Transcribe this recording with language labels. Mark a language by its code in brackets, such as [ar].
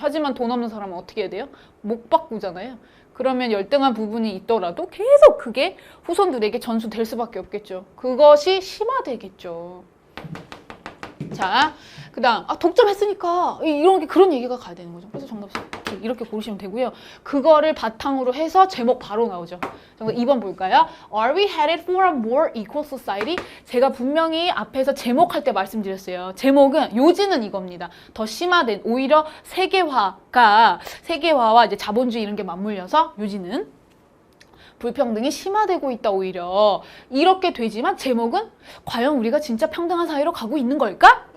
[ko] 하지만 돈 없는 사람은 어떻게 해야 돼요? 못 바꾸잖아요. 그러면 열등한 부분이 있더라도 계속 그게 후손들에게 전수될 수밖에 없겠죠. 그것이 심화되겠죠. 자, 그 다음 독점했으니까 이런 게 그런 얘기가 가야 되는 거죠. 그래서 정답 이렇게 고르시면 되고요. 그거를 바탕으로 해서 제목 바로 나오죠. 정답 2번 볼까요? [en] Are we headed for a more equal society? [ko] 제가 분명히 앞에서 제목할 때 말씀드렸어요. 제목은 요지는 이겁니다. 더 심화된 오히려 세계화와 이제 자본주의 이런 게 맞물려서 요지는 불평등이 심화되고 있다 오히려 이렇게 되지만 제목은 과연 우리가 진짜 평등한 사회로 가고 있는 걸까?